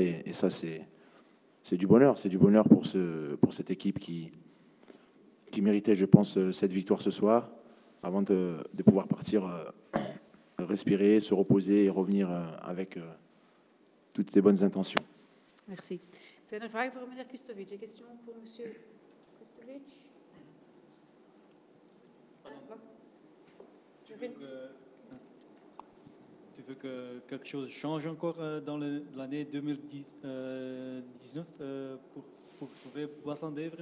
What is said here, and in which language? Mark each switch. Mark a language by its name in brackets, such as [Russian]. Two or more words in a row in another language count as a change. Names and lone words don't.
[French] Et ça, c'est du bonheur. C'est du bonheur pour cette équipe qui méritait, je pense, cette victoire ce soir, avant de pouvoir partir, respirer, se reposer et revenir avec toutes ces bonnes intentions. Merci. [Dutch] Zijn er vragen voor meneer Kustovic? [French] Een question pour monsieur Kustovic? Tu veux que quelque chose change encore dans l'année 2019 pour trouver Waasland-Beveren